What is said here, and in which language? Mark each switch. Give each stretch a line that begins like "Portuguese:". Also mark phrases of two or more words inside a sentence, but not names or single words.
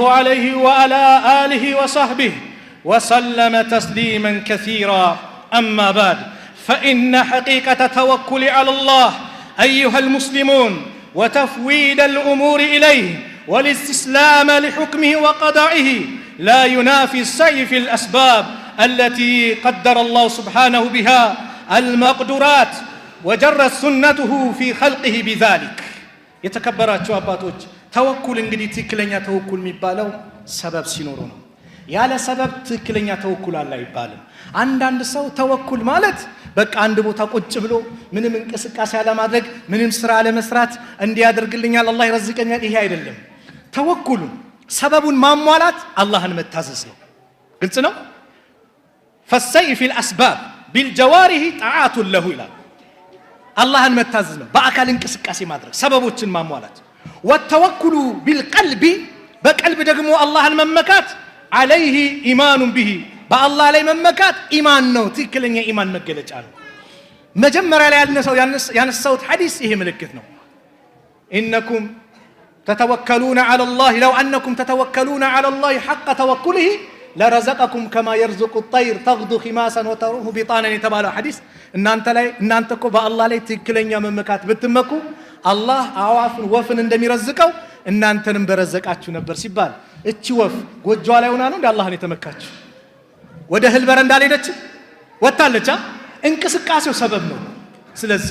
Arabic: عليه وعلى آله وصحبه وسلم تسليما كثيرا أما بعد فإن حقيقة التوكل على الله أيها المسلمون وتفويض الأمور إليه والاستسلام لحكمه وقضائه لا ينافي السعي في الأسباب التي قدر الله سبحانه بها المقدورات وجرت سنته في خلقه بذلك يتكبرات شواباتوج
Amharic: توكل እንግዲህ ትክክለኛ ተወኩል የሚባለው ሰበብ ሲኖር ነው ያለ ሰበብ ትክክለኛ ተወኩል አለ አይባልም አንዳንድ ሰው ተወኩል ማለት በቃ አንድ ቦታ ቁጭ ብሎ ምንም እንቅስቃሴ አለማድረግ ምንም ስራ አለመስራት እንዲያደርግልኛል አላህ ይረዝቀኛል ይሄ አይደለም ተወኩሉ ሰበቡን ማሟላት አላህን መታዘዝ ነው ግልጽ ነው
Arabic: فالسعي في الأسباب بالجوارح طاعة له
Amharic: ይላል አላህን መታዘዝ ነው በአካል እንቅስቃሴ ማድረግ ሰበቦችን ማሟላት
Arabic: والتوكل بالقلب بقلب
Amharic: ደግሞ አላህን መመካት
Arabic: عليه إيمان به
Amharic: በአላህ ላይ መመካት ኢማን ነው ትክክለኛ ኢማን መገለጫ ነው መጀመሪያ ላይ ያነሳውት ሐዲስ ይሄ ምልክት ነው إنكم
Arabic: تتوكلون على الله لو أنكم تتوكلون على الله حق توكله لرزقكم كما يرزق الطير تغدو خماسا وتروح بطانا
Amharic: የተባለው ሐዲስ እናንተ እኮ በአላህ ላይ ትክክለኛ መመካት ብትመኩ አላህ አዋፍን ወፍን እንደሚረዝቀው እናንተንም በረዘቃችሁ ነበር ሲባል እቺ ወፍ ጎጆዋ ላይ ሆና ነው እንደ አላህን የተመካችሁ ወደ እህል በረንዳ ሄደች ወጣለች እንቅስቃሴው ሰበብ ነው ስለዚህ